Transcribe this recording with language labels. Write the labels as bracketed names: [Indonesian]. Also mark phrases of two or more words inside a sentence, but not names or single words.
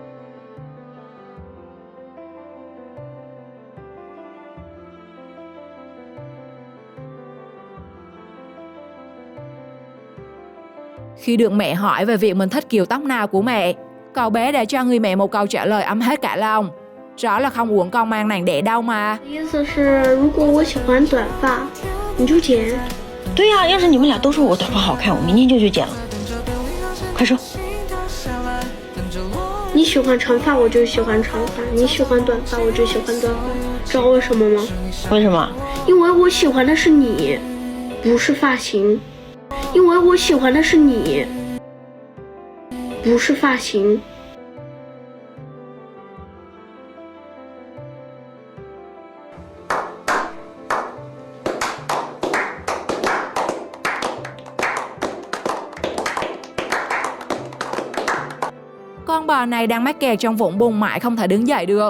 [Vietnamese] Khi được mẹ hỏi về việc mình thích kiểu tóc nào của mẹ, cậu bé đã cho người mẹ một câu trả lời ấm hết cả lòng. Rõ là không uổng con mang nàng đẻ đâu mà. [Chinese] 意思是，如果我喜欢短发，你就剪。对呀，要是你们俩都说我短发好看，我明天就去剪了。快说。你喜欢长发，我就喜欢长发；你喜欢短发，我就喜欢短发。知道为什么吗？为什么？因为我喜欢的是你，不是发型。因为我喜欢的是你，不是发型。 [Vietnamese] Con bò này đang mắc kẹt trong vũng bùn mãi không thể đứng dậy được.